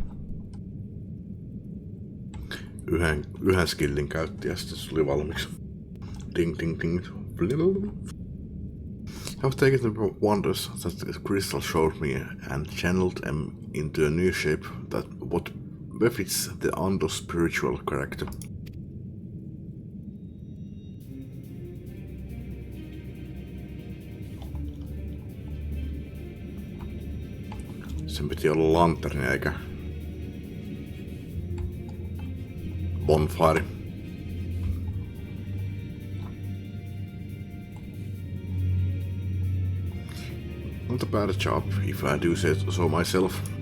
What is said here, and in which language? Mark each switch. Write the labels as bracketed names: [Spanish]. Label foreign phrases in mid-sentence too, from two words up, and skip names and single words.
[Finnish] Yhden skillin käytti ja sitten se oli valmiiksi. Ding ding ding. [English] I've taken the wonders that the crystal showed me and channeled them into a new shape that what befits the Ando's spiritual character. [Finnish] Sen piti olla lanterni eikä bonfire. [English] Not a bad job, if I do say so myself.